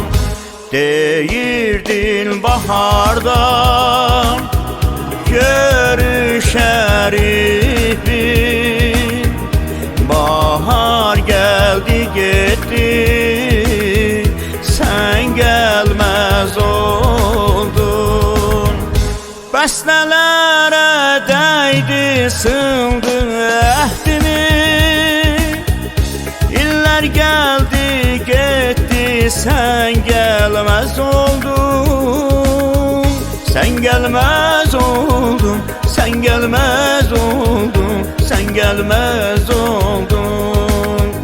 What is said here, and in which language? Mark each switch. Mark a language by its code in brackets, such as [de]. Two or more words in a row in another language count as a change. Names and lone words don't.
[tr] Deyirdin baharda görüşeriz. Bahar geldi gitti, sen gelmez oldun. [az] Bəstələrə dəydi, sındı əhdimiz. İllər gəldi, getdi, sən gəlməz oldun. Sən gəlməz oldun, sən gəlməz oldun, sən gəlməz oldun.